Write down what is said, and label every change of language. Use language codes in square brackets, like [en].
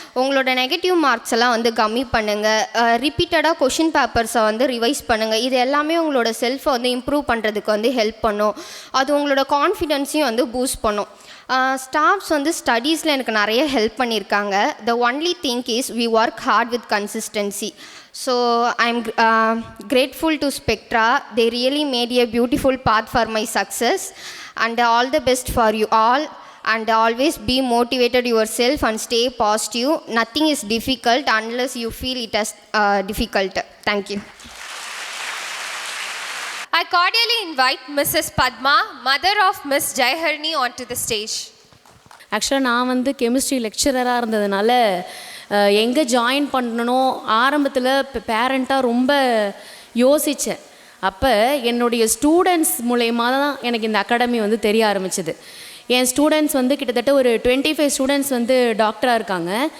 [ta] உங்களோட negative marks எல்லாம் வந்து கம்மி பண்ணுங்கள். ரிப்பீட்டடாக கொஷின் பேப்பர்ஸை வந்து ரிவைஸ் பண்ணுங்கள். இது எல்லாமே உங்களோட செல்ஃபை வந்து இம்ப்ரூவ் பண்ணுறதுக்கு வந்து ஹெல்ப் பண்ணும். அது உங்களோட கான்ஃபிடென்ஸையும் வந்து பூஸ்ட் பண்ணும். ஸ்டாஃப்ஸ் வந்து ஸ்டடீஸில் எனக்கு நிறைய ஹெல்ப் பண்ணியிருக்காங்க. [en] The only thing is we work hard with consistency. So I'm grateful to Spectra. They really made a beautiful path for my success, and all the best for you all, and always be motivated yourself and stay positive. Nothing is difficult unless you feel it as difficult. Thank you. I cordially invite Mrs. Padma, mother of Miss Jaiharni, onto the stage. [ta] ஆக்சுவலாக நான் வந்து chemistry லெக்சரராக இருந்ததுனால எங்கே join பண்ணணும் ஆரம்பத்தில் பேரண்ட்டாக ரொம்ப யோசித்தேன். அப்போ என்னுடைய ஸ்டூடெண்ட்ஸ் மூலயமா தான் எனக்கு இந்த அகாடமி வந்து தெரிய ஆரம்பிச்சிது. என் ஸ்டூடெண்ட்ஸ் வந்து கிட்டத்தட்ட ஒரு 25 ஸ்டூடெண்ட்ஸ் வந்து டாக்டராக இருக்காங்க.